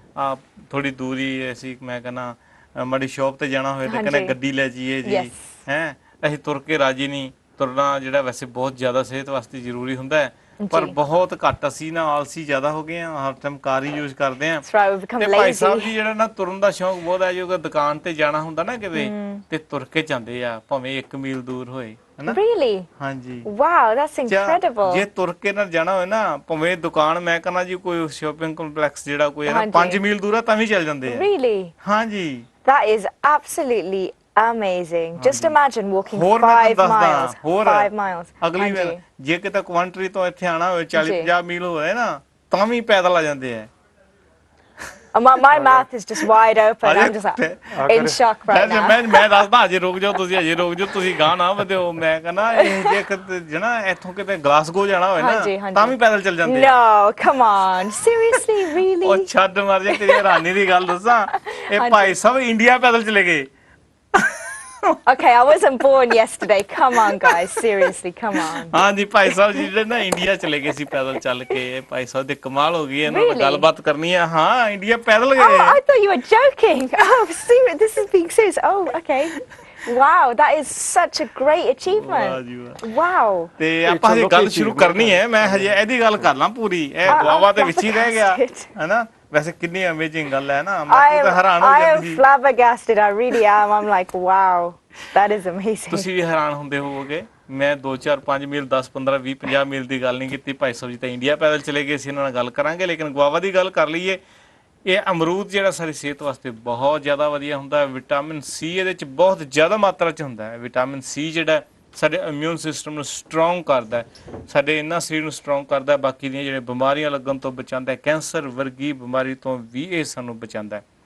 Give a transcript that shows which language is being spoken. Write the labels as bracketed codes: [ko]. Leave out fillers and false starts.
[pa] ਆ ਥੋੜੀ ਦੂਰੀ ਅਸੀਂ ਮੈਂ ਕਹਿੰਦਾ ਮਾੜੀ ਸ਼ੌਪ ਤੇ ਜਾਣਾ ਹੋਏ ਤੇ ਕਹਿੰਦੇ ਗੱਡੀ ਲੈ ਜਾਈਏ ਜੀ ਹੈ ਅਸੀਂ ਤੁਰ ਕੇ ਰਾਜੀ ਨਹੀਂ ਤੁਰਨਾ ਜਿਹੜਾ ਵੈਸੇ ਬਹੁਤ ਜ਼ਿਆਦਾ ਸਿਹਤ ਵਾਸਤੇ ਜ਼ਰੂਰੀ ਹੁੰਦਾ ਹੈ ਪਰ ਬਹੁਤ ਘੱਟ ਅਸੀਂ ਨਾ ਆਲਸੀ ਜ਼ਿਆਦਾ ਹੋ ਗਏ ਆ ਹਰ ਟਾਈਮ ਕਾਰ ਹੀ ਯੂਜ਼ ਕਰਦੇ ਆ ਤੇ ਭਾਈ ਸਾਹਿਬ ਜੀ ਜਿਹੜਾ ਨਾ ਤੁਰਨ ਦਾ ਸ਼ੌਂਕ ਬਹੁਤ ਹੈ ਜੋ ਦੁਕਾਨ ਤੇ ਜਾਣਾ ਹੁੰਦਾ ਨਾ ਕਿਤੇ ਤੇ ਤੁਰ ਕੇ ਜਾਂਦੇ ਆ ਭਾਵੇਂ 1 ਮੀਲ ਦੂਰ ਹੋਏ ਹਨਾ [en] Really? [pa] ਹਾਂਜੀ [en] Wow, that's incredible. [pa] ਜੇ ਤੁਰ ਕੇ ਨਾ ਜਾਣਾ ਹੋਏ ਨਾ ਭਾਵੇਂ ਦੁਕਾਨ ਮੈਂ ਕਹਿੰਦਾ ਜੀ ਕੋਈ ਸ਼ਾਪਿੰਗ ਕੰਪਲੈਕਸ ਜਿਹੜਾ ਕੋਈ ਹੈ ਨਾ 5 ਮੀਲ ਦੂਰ ਆ ਤਾਂ ਵੀ ਚੱਲ ਜਾਂਦੇ ਆ [en] Really? [pa] ਹਾਂਜੀ [en] That is absolutely amazing. Just imagine walking 5 miles. 5 miles. [pa] ਅਗਲੀ ਵਾਰ ਜੇ ਕਿਤੇ ਕੁਆਂਟਰੀ ਤੋਂ ਇੱਥੇ ਆਣਾ ਹੋਵੇ 40-50 ਮੀਲ ਹੋਵੇ ਨਾ ਤਾਂ ਵੀ ਪੈਦਲ ਆ ਜਾਂਦੇ ਆ [en] My mouth is just wide open. I'm just like in shock right now. [pa] ਮੈਂ ਦੱਸਦਾ ਅਜੇ ਰੁਕ ਜਾਓ ਤੁਸੀਂ ਗਾਂ ਨਾ ਵਧਿਓ ਮੈਂ ਕਹਿੰਦਾ ਇਹ ਜੇ ਜਣਾ ਇੱਥੋਂ ਕਿਤੇ ਗਲਾਸਗੋ ਜਾਣਾ ਹੋਵੇ ਨਾ ਤਾਂ ਵੀ ਪੈਦਲ ਚੱਲ ਜਾਂਦੇ [en] No, come on. Seriously, really? [pa] ਉਹ ਛੱਡ ਮਾਰ ਜੇ ਤੇਰੀ ਹੈਰਾਨੀ ਦੀ ਗੱਲ ਦੱਸਾਂ ਇਹ ਭਾਈ ਸਾਹਿਬ ਇੰਡੀਆ ਪੈਦਲ ਚਲੇ ਗਏ [en] Okay, I wasn't born yesterday. Come on, guys. Seriously, come on. [hi] हाँ जी भाई साहब जी [pa] ਜਿਹੜੇ ਨਾ ਇੰਡੀਆ ਚਲੇ ਗਏ ਸੀ ਪੈਦਲ ਚੱਲ ਕੇ ਭਾਈ ਸਾਹਿਬ ਦੇ ਕਮਾਲ ਹੋ ਗਈ ਇਹਨਾਂ ਨਾਲ ਗੱਲਬਾਤ ਕਰਨੀ ਹੈ ਹਾਂ ਇੰਡੀਆ ਪੈਦਲ ਗਏ [en] Oh, I thought you were joking. Oh, serious. This is being serious. Oh, okay. Wow, that is such a great achievement. Wow. [pa] ਤੇ ਆਪਾਂ ਇਹ ਗੱਲ ਸ਼ੁਰੂ ਕਰਨੀ ਹੈ ਮੈਂ ਹਜੇ ਇਹਦੀ ਗੱਲ ਕਰ ਲਾਂ ਪੂਰੀ ਇਹ ਗਵਾਵਾ ਦੇ ਵਿੱਚ ਹੀ ਰਹਿ ਗਿਆ ਹੈਨਾ ਵੈਸੇ ਕਿੰਨੀ ਅਮੇਜ਼ਿੰਗ ਗੱਲ ਹੈ ਨਾ ਮੈਂ ਤਾਂ ਹੈਰਾਨ ਹੋ ਜਾਂਦੀ ਸੀ [en] I am flabbergasted. I really am. I'm like, wow. That is amazing. [pa] ਤੁਸੀਂ ਵੀ ਹੈਰਾਨ ਹੁੰਦੇ ਹੋਵੋਗੇ ਮੈਂ 2 4 5 ਮੀਲ 10 15 20 50 ਮੀਲ ਦੀ ਗੱਲ ਨਹੀਂ ਕੀਤੀ ਭਾਈ ਸਾਹਿਬ ਜੀ ਤਾਂ ਇੰਡੀਆ ਪੈਦਲ ਚਲੇ ਗਏ ਸੀ ਇਹਨਾਂ ਨਾਲ ਗੱਲ ਕਰਾਂਗੇ ਲੇਕਿਨ ਗਵਾਵਾ ਦੀ ਗੱਲ ਕਰ ਲਈਏ ਇਹ ਅਮਰੂਦ ਜਿਹੜਾ ਸਾਡੀ ਸਿਹਤ ਵਾਸਤੇ ਬਹੁਤ ਜ਼ਿਆਦਾ ਵਧੀਆ ਹੁੰਦਾ ਹੈ ਵਿਟਾਮਿਨ ਸੀ ਇਹਦੇ ਵਿੱਚ ਬਹੁਤ ਜ਼ਿਆਦਾ ਮਾਤਰਾ 'ਚ ਹੁੰਦਾ ਹੈ ਵਿਟਾਮਿਨ ਸੀ ਜਿਹੜਾ ਸਾਡੇ ਇਮਿਊਨ ਸਿਸਟਮ ਨੂੰ ਸਟਰੋਂਗ ਕਰਦਾ ਹੈ ਸਾਡੇ ਇਹਨਾਂ ਸਰੀਰ ਨੂੰ ਸਟਰੋਂਗ ਕਰਦਾ ਹੈ ਬਾਕੀ ਦੀਆਂ ਜਿਹੜੇ ਬਿਮਾਰੀਆਂ ਲੱਗਣ ਤੋਂ ਬਚਾਉਂਦਾ ਹੈ ਕੈਂਸਰ ਵਰਗੀ ਬਿਮਾਰੀ ਤੋਂ ਵੀ ਇਹ ਸਾਨੂੰ ਬਚਾਉਂਦਾ ਹੈ